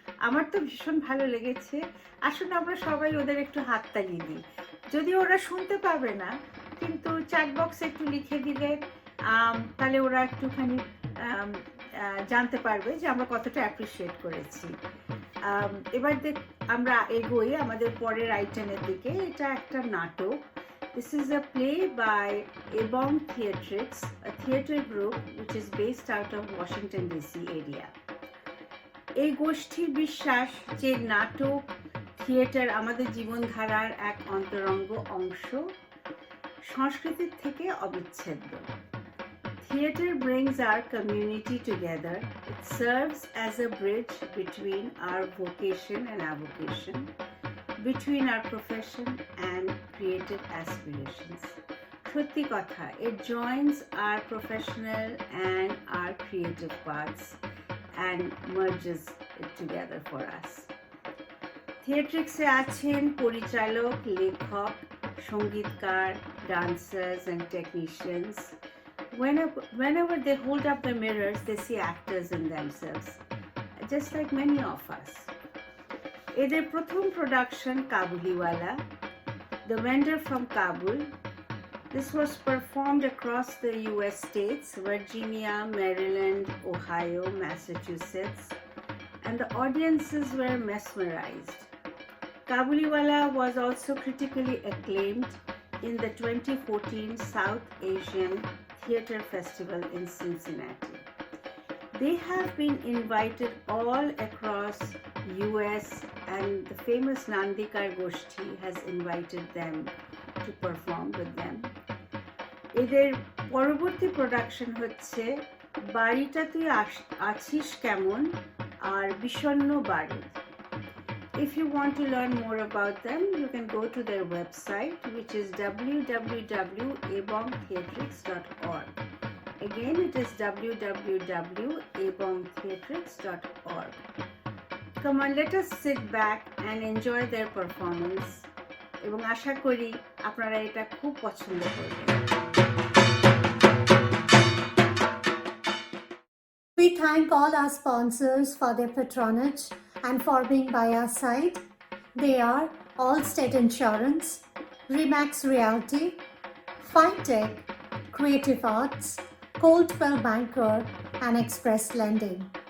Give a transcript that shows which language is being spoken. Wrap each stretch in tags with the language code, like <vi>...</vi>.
<bn>আমার তো ভীষণ ভালো লেগেছে। আসলে আমরা সবাই ওদের একটু হাততালি দিই, যদিও ওরা শুনতে পাবে না, কিন্তু চ্যাট বক্সে একটু লিখে দিলে তাহলে ওরা একটুখানি জানতে পারবে যে আমরা কতটা অ্যাপ্রিসিয়েট করেছি। এবার আমরা এগোই আমাদের পরের আইটেমের দিকে। এটা একটা নাটক।</bn> <en>This is a play by Ebong Theatrix, a theatre group which is based out of Washington DC area.</en> <bn>এই গোষ্ঠীর বিশ্বাস যে নাটক থিয়েটার আমাদের জীবনধারার এক অন্তরঙ্গ অংশ, সংস্কৃতির থেকে অবিচ্ছেদ্য।</bn> <en>Theatre brings our community together. It serves as a bridge between our vocation and avocation, between our profession and creative aspirations.</en> <bn>Sotthi kotha,</bn> <en>it joins our professional and our creative paths and merges it together for us.</en> <bn>Theatrix-এ আছেন পরিচালক, লেখক, সঙ্গীতকার,</bn> <en>dancers and technicians. Whenever they hold up the mirrors, they see actors in themselves, just like many of us.</en> <bn>এদের প্রথম production Kabuliwala,</bn> <en>The Vendor from Kabul. This was performed across the US states, Virginia, Maryland, Ohio, Massachusetts, and the audiences were mesmerized. Kabuliwala was also critically acclaimed in the 2014 South Asian Theatre Festival in Cincinnati. They have been invited all across US, and the famous Nandikar Goshti has invited them to perform with them.</en> <bn>এদের পরবর্তী production হচ্ছে বাড়িটা তুই আছিস কেমন আর বিষণ্ণ বাড়ি।</bn> <en>If you want to learn more about them, you can go to their website, which is www.ebongtheatrix.org. Again, it is www.ebongtheatrix.org. Come on, let us sit back and enjoy their performance.</en> <bn>এবং আশা করি আপনারা এটা খুব পছন্দ করবেন।</bn> <en>We thank all our sponsors for their patronage and for being by our side. They are Allstate Insurance, Remax Realty, Fintech, Creative Arts, Coldwell Banker, and Express Lending.</en>